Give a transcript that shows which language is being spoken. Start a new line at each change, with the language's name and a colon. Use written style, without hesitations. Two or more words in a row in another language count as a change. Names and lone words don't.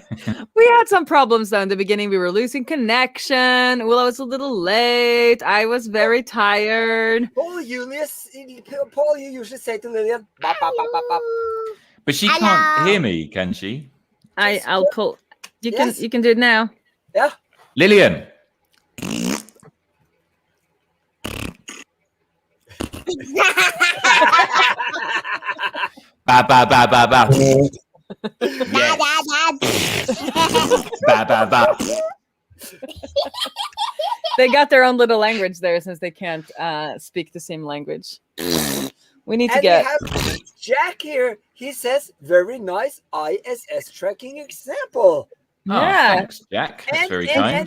English: We had some problems though in the beginning. We were losing connection. Well, I was a little late. I was very tired. Paul, you usually say to Lillian, bop, bop, bop, bop, bop. But she can't hear me, can she? I'll pull. You can do it now. Yeah. Lillian. Ba ba ba ba ba. Yes. Ba ba ba. They got their own little language there since they can't speak the same language. We need to get. We have Jack here. He says, "Very nice ISS tracking example." Oh, Yeah. thanks, Jack. That's very kind.